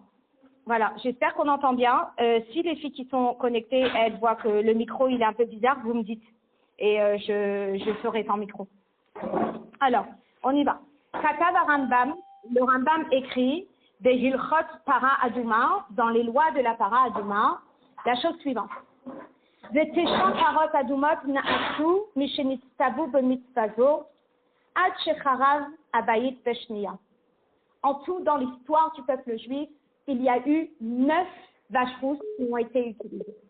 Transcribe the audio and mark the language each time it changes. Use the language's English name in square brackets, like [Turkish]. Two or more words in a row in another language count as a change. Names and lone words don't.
[French] Voilà, j'espère qu'on entend bien. Si les filles qui sont connectées, elles voient que le micro il est un peu bizarre, vous me dites. Et je ferai sans micro. Alors, on y va. Katav Rambam, le Rambam écrit des [Hebrew] הלכות פרה אדומה, [French] dans les lois de la [Hebrew] פרה אדומה, [French] la chose suivante. [Hebrew] ותשע פרות אדומות נעשו משנצטוו במצווה זו עד שחרב הבית בשנייה. [French] En tout, dans l'histoire du peuple juif, il y a eu 9 vaches rousses qui ont été utilisées.